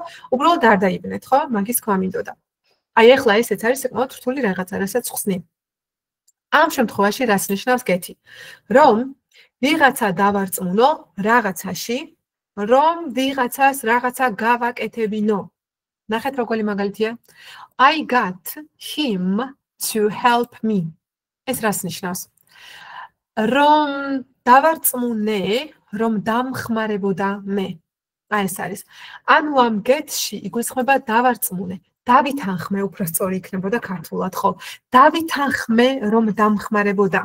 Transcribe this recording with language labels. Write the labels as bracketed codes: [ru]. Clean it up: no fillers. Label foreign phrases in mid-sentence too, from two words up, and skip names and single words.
[ka] უბრალოდ არ დაიბნეთ, ხო? მაგის თქვა მინდოდა. აი ახლა ესეც არის საკმაოდ რთული რაღაცა, რასაც ხსნი. ამ შემთხვევაში რას ნიშნავს გეთი? რომ ვიღაცა დავარწმუნო რაღაცაში, რომ ვიღაცას რაღაცა გავაკეთებინო. ნახეთ როგორი მაგალითია? [en] I got him to help me. [ka] ეს რას ნიშნავს? რომ დავარწმუნე, რომ დამხმარებოდა მე. აი ეს არის. ანუ ამ get-ში იგულისხმება დავარწმუნე. დავითანხმე უფრო სწორი იქნებოდა ქართულად, ხო? დავითანხმე, რომ დამხმარებოდა.